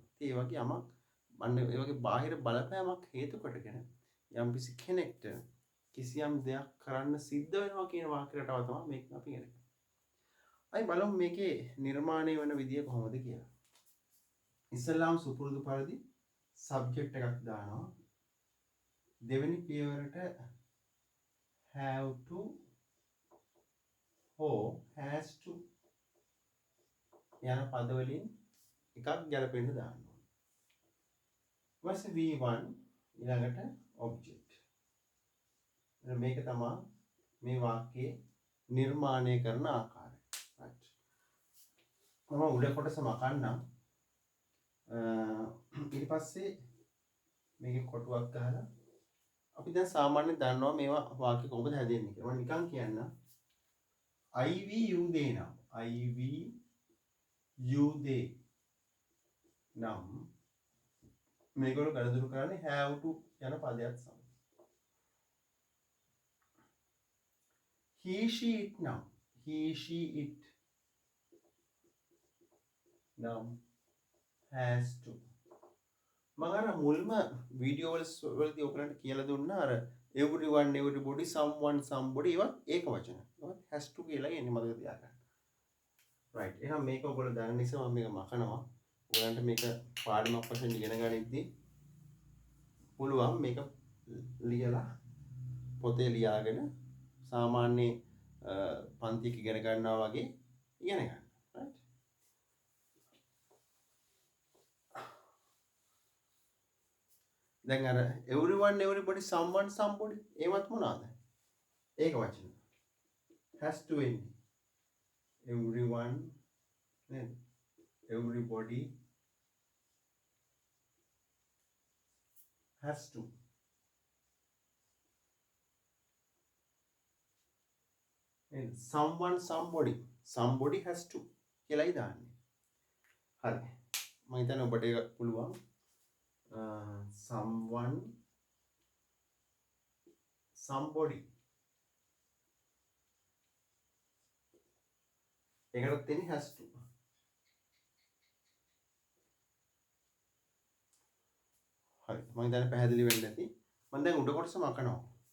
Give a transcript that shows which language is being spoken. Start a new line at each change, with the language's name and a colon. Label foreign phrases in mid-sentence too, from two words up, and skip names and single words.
Sinhala: ඉතින් ඒ වගේ යමක් අන්න ඒ වගේ බාහිර බලපෑමක් හේතු කොටගෙන යම්කිසි කෙනෙක්ට කිසියම් දෙයක් කරන්න සිද්ධ වෙනවා කියන වාක්‍ය රටාව තමයි මේක අපි ඉගෙන ගන්නේ. අයි බලමු මේකේ නිර්මාණය වෙන විදිය කොහොමද කියලා. ඉස්සල්ලාම සුපුරුදු පරිදි සබ්ජෙක්ට් එකක් දානවා. දෙවෙනි පියවරට
English: have to
Sinhala: හෝ
English: has to
Sinhala: යන පද වලින් එකක් ගැලපෙන්න දාන්න ඕනේ. ඊපස්සේ V1 ඊළඟට object. මේක තමයි මේ වාක්‍යයේ නිර්මාණය කරන ආකාරය. right. මම උඩ කොටස මකන්නම්. ඊට පස්සේ මේකේ කොටුවක් ගහලා අපි දැන් සාමාන්‍යයෙන් දන්නවා මේවා වාක්‍ය කොහොමද හැදෙන්නේ කියලා. මම නිකන් කියන්නම්.
English: IV you they
Sinhala: නම්
English: IV you they
Sinhala: නම් මේගොල්ලෝ ගණදුරු කරන්නේ
English: have to
Sinhala: යන පදයක් සමග.
English: he she it නම් he she it නම් has to.
Sinhala: මම අර මුල්ම වීඩියෝ වලදී ඔයගලන්ට කියලා දුන්නා අර
English: everyone everybody someone somebody
Sinhala: ඒවා ඒක වචන. ඒවත්
English: has to
Sinhala: කියලා එන්නේ මතක තියාගන්න. right. එහෙනම් මේක ඔයගොල්ලෝ දන්න නිසා මම මේක මකනවා. ඔයගලන්ට මේක පාඩමක් වශයෙන් ඉගෙන ගනිද්දී පුළුවන් මේක ලියලා පොතේ ලියාගෙන සාමාන්‍ය පන්තියක ඉගෙන ගන්නවා වගේ ඉගෙන ගන්න. right. දැන් අර
English: everyone everybody someone somebody
Sinhala: ඒවත් මොනවාද? ඒක වචන.
English: has to
Sinhala: එන්නේ. everyone නේද?
English: everybody has to. and someone somebody has to
Sinhala: කියලායි දාන්නේ. හරි. මම හිතන්නේ ඔබට ඒක පුළුවන්.
English: someone somebody
Sinhala: ඒකටත් තියෙන්නේ
English: has to.
Sinhala: හරි. මම හිතන්නේ පැහැදිලි වෙන්න ඇති. මම දැන් උඩ කොටස මකනවා.